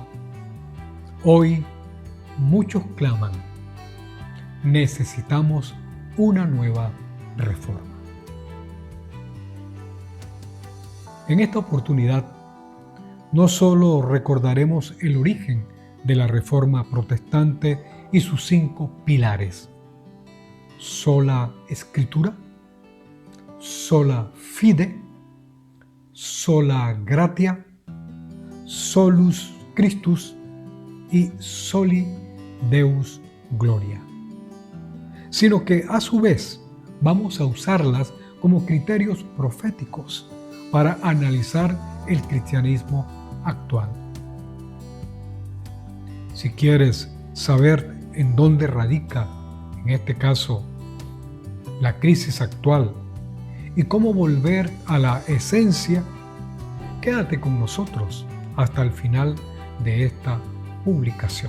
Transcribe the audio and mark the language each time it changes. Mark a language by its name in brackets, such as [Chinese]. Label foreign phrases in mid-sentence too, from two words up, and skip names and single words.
[Spanish] Hoy muchos claman: necesitamos una nueva reforma. En esta oportunidad, no solo recordaremos el origen de la Reforma protestante y sus 5 pilares: sola Escritura, [Latin] sola Fide, sola Gratia, solus Christus y soli Deus Gloria, [Spanish] sino que a su vez vamos a usarlas como criterios proféticos para analizar el cristianismo actual. Si quieres saber en dónde radica, en este caso, la crisis actual y cómo volver a la esencia, quédate con nosotros hasta el final de esta publicación.